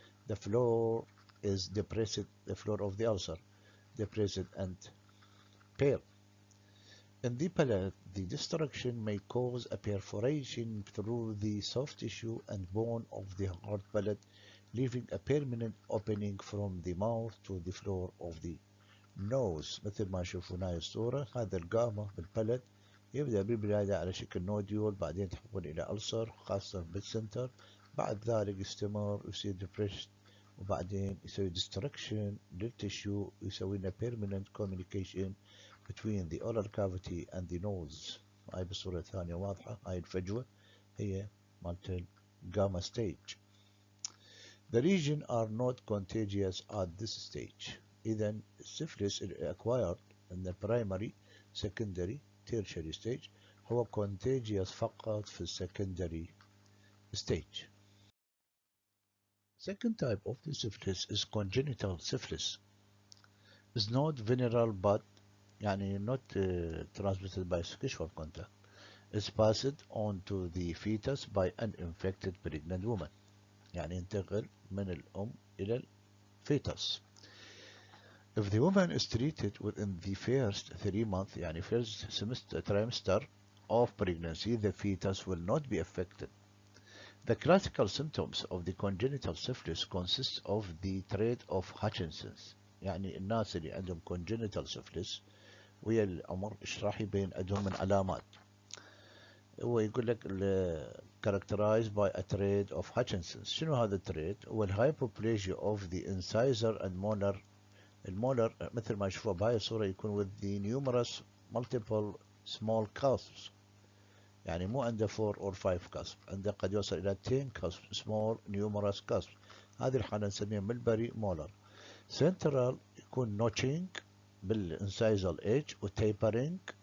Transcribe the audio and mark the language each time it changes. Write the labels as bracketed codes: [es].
[en] The floor is depressed, the floor of the ulcer, depressed and pale. In the palate, the destruction may cause a perforation through the soft tissue and bone of the hard palate, leaving a permanent opening from the mouth to the floor of the nose. [ar] مثل ما تشوفون هاي الصورة، هذا الجاما بالبالت يبدأ بالبداية على شكل نوديول، بعدين تحول إلى ألسر خاصة بالسنتر، بعد ذلك يستمر ويصير depressed، وبعدين يسوي destruction للتشيو ويسوي لنا permanent communication between the oral cavity and the nose. هاي بالصورة الثانية واضحة، هاي الفجوة هي مالت gamma stage. [en] The lesions are not contagious at this stage. إذا السفلس acquired in the primary, secondary, tertiary stage هو contagious فقط في secondary stage. Second type of the syphilis is congenital syphilis. It's not venereal but يعني not transmitted by sexual contact. It's passed on to the fetus by an infected pregnant woman. [ar] يعني ينتقل من الأم إلى الفيتس. [en] If the woman is treated within the first 3 months, يعني first trimester of pregnancy, the fetus will not be affected. The classical symptoms of the congenital syphilis consist of the trait of Hutchinson's. [ar] يعني الناس اللي عندهم congenital syphilis ويا العمر ايش راح يبين عندهم من علامات. هو يقول لك characterized by a trait of Hutchinson's. شنو هذا التريت؟ هو الهايبوبليجيا of the incisor and molar. المولر مثل ما نشوفه بهاي الصورة يكون with the numerous multiple small cusps. يعني مو عنده 4 or 5 cusps، عنده قد يوصل إلى 10 cusps small numerous cusps. هذه الحالة نسميها ملبري مولر. central يكون notching بالانسايزال ايدج وتيبرينج.